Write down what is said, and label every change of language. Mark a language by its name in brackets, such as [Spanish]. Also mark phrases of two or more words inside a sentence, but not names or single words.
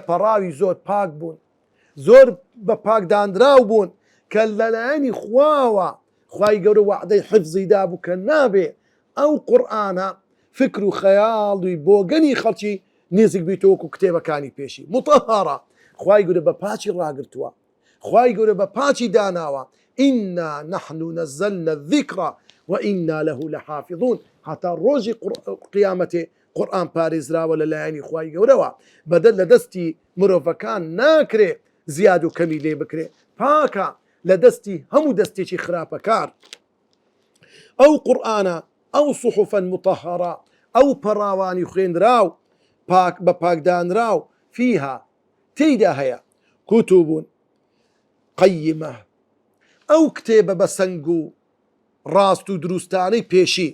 [Central Kurdish] پەراوی زۆر پاک بوون زۆر بە پاکدانراو بوون کە لەلایەنی خواوە خوای گەورە وعدەی حفزی دابوو کە نابێ ئەو قورئانە فکر و خەیاڵی بۆگەنی خەڵکی نێزیک بیتۆوەکو کتێبەکانی پێشی مطهرة خوای گەورە بە پاچی ڕاگرتووە خوای گەورە بە پاچی داناوە [Arabic] ئینا نحن نزلنا الذکر وئینا له لحافظون [Central Kurdish] هەتا ڕۆژی قیامەتێ قورئان پارێزراوە لەلایەنی خوای گەورەوە بەدەر لە دەستی مرۆڤەکان ناکرێ زیاد و کەمی لێ بکرێ پاکە لە دەستی هەموو دەستێکی خراپەکار ئەو قورئانە ئەو [Arabic] صحفا مطهرة [Central Kurdish] ئەو پەراوانی خوێنراو بە پاکدانراو فيها تێیدا هەیە [Arabic] کتوب قەیمە [Central Kurdish] ئەو کتێبە بە سەنگ و ڕاست و دروستانەی پێشی